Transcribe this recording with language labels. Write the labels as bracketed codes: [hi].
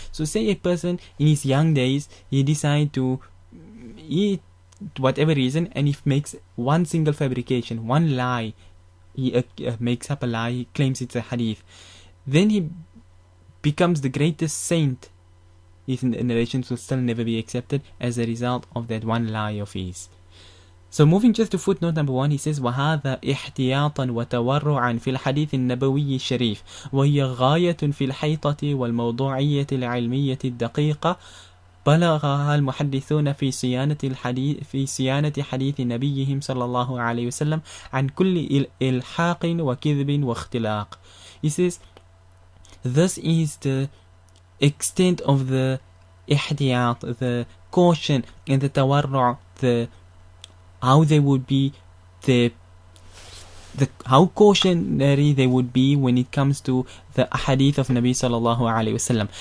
[en] So say a person in his young days, he decide to eat whatever reason, and he makes one single fabrication, one lie, he makes up a lie, he claims it's a hadith, then he becomes the greatest saint. His narrations will still never be accepted as a result of that one lie of his. So moving just to footnote number 1, he says, [ar] وَهَذَا إِحْتِيَاطًا وَتَوَرُّعًا فِي الْحَدِيثِ النَّبَوِيِّ الشَّرِيفِ وَهِيَ غَايَةٌ فِي الْحَيْطَةِ وَالْمَوْضُوعِيَّةِ الْعِلْمِيَّةِ الدَّقِيقَةِ بلغها المحدثون في صيانة حديث نبيهم صلى الله عليه وسلم عن كل إلحاق وكذب واختلاق. [en] He says, this is the extent of the ihtiyat, the caution, and the tawarru', how they would be, how cautionary they would be when it comes to the hadith of Nabi sallallahu alaihi wasallam.